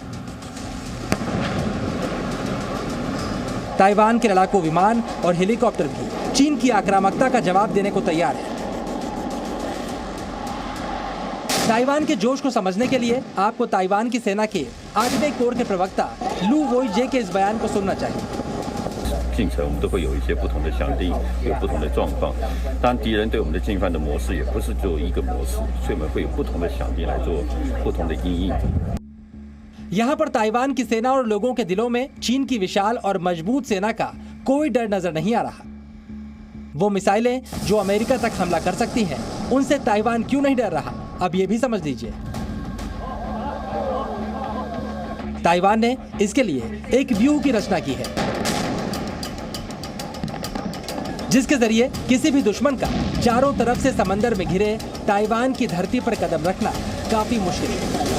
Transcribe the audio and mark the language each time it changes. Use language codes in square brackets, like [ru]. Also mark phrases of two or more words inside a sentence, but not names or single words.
[hi] ताइवान के लड़ाकू विमान और हेलीकॉप्टर भी चीन की आक्रामकता का जवाब देने को तैयार है। ताइवान के जोश को समझने के लिए आपको ताइवान की सेना के 8वें कोर के प्रवक्ता लू वोइजे के इस बयान को सुनना चाहिए। [zh] 进程我们都会有一些不同的想定，有不同的状况。当敌人对我们的进犯的模式也不是只有一个模式，所以我们会有不同的想定来做不同的因应。 [hi] यहाँ पर ताइवान की सेना और लोगों के दिलों में चीन की विशाल और मजबूत सेना का कोई डर नजर नहीं आ रहा। वो मिसाइलें जो अमेरिका तक हमला कर सकती हैं, उनसे ताइवान क्यों नहीं डर रहा, अब ये भी समझ लीजिए। ताइवान ने इसके लिए एक व्यूह की रचना की है, जिसके जरिए किसी भी दुश्मन का चारों तरफ से समंदर में घिरे ताइवान की धरती पर कदम रखना काफी मुश्किल है।